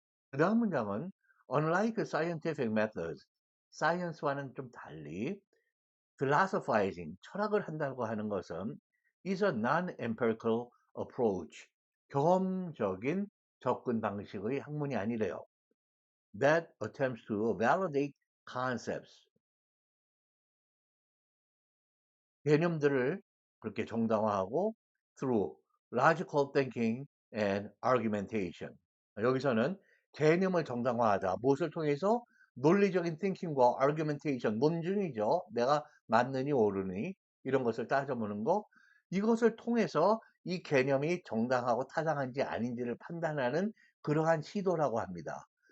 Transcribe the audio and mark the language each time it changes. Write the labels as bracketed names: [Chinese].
[Korean] 그 다음 문장은 [English] unlike scientific methods, [Korean] science와는 좀 달리 philosophizing, 철학을 한다고 하는 것은 [English] is a non-empirical approach, [Korean] 경험적인 접근 방식의 학문이 아니래요. [English] That attempts to validate concepts, [Korean] 개념들을 그렇게 정당화하고 [English] through logical thinking and argumentation. [Korean] 여기서는 개념을 정당화하다. 무엇을 통해서? 논리적인 thinking과 argumentation, 논증이죠. 내가 맞느니 옳으니 이런 것을 따져보는 거. 이것을 통해서 이 개념이 정당하고 타당한지 아닌지를 판단하는 그러한 시도라고 합니다.